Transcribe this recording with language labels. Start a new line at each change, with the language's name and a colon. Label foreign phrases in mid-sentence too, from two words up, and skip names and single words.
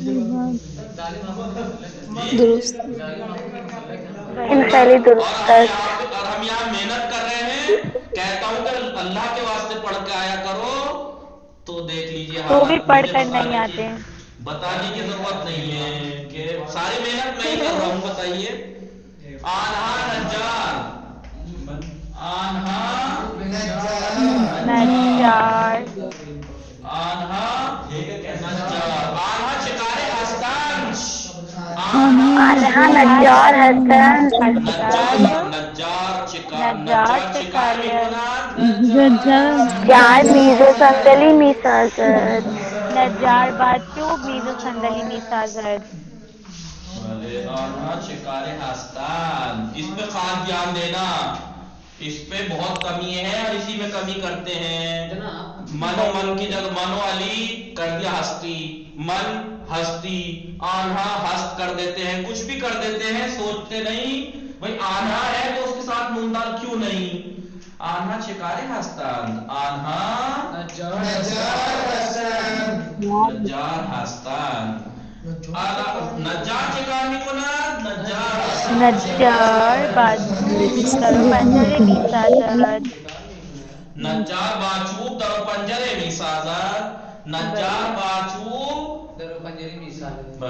Urdu: درست انشاءاللہ درست. اور ہم یہاں محنت کر رہے ہیں. کہتا ہوں کہ اللہ کے واسطے پڑھ کے آیا کرو تو دیکھ لیجیے تو بھی پڑھ کر نہیں آتے. بتانے کی ضرورت نہیں ہے کہ ساری محنت میں ہی کر رہا ہوں. بتائیے.
Persian: آنہا نجار. آنہا نجار. آنہا نجار. آنہا چکارے ہستند. آنها نجار هستند. نجار چکار میکنند. نجار میز و صندلی میسازد. نجار بچوب میز و صندلی میسازد. آنها چکارے هستند.
Urdu: اس پہ خاص دھیان دینا، اس پہ بہت کمی ہے اور اسی میں کمی کرتے ہیں. من کی جگہ منو علی کر دیا ہستی.
Persian: من ہستی.
Urdu: آنہا ہست کر دیتے ہیں، کچھ بھی کر دیتے ہیں، سوچتے نہیں بھئی آنہا ہے تو اس کے ساتھ نوندال کیوں نہیں.
Persian: آنہا چکارے هستند. آنہا نجار هستند. نجار چکار می‌کند نجار با چوب در و پنجره می‌سازد نجار با چوب در و پنجره می‌سازد نجار با چوب در و پنجره می‌سازد